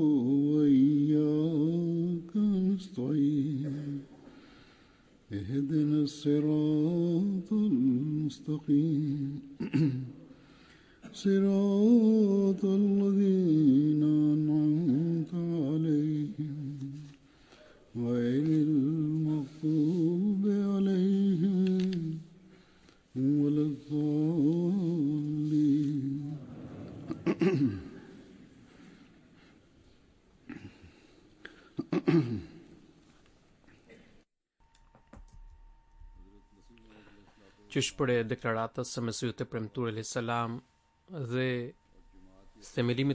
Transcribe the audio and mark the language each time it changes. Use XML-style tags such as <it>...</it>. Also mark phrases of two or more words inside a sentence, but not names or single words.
<ar>وإياك نستعين اهدنا الصراط المستقيم صراط الذين أنعمت عليهم غير المغضوب عليهم ولا الضالين</ar> <sq>Qysh e deklaratës së Mesihut të Premtuar</sq> <ar>عليه السلام</ar> <sq>dhe themelimit</sq>